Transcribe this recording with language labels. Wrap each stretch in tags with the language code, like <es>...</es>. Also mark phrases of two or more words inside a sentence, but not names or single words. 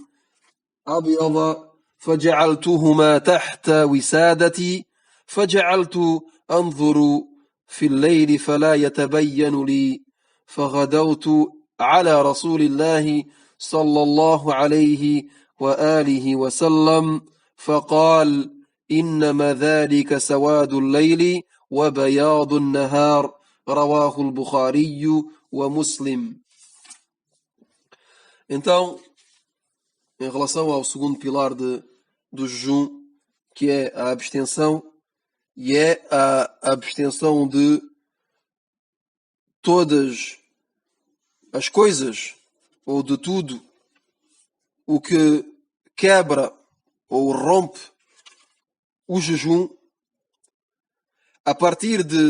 <ar>أبيض فجعلتهما تحت وسادتي فجعلت أنظر في الليل فلا يتبين لي فغدوت على رسول الله صلى الله عليه وآله وسلم فقال: إنما ذلك سواد الليل وبياض النهار. رواه البخاري ومسلم.</ar> <pt>Então, em relação ao segundo pilar do jejum, que é a abstenção, e é a abstenção de todas as coisas, ou de tudo o que quebra ou rompe o jejum, a partir</pt>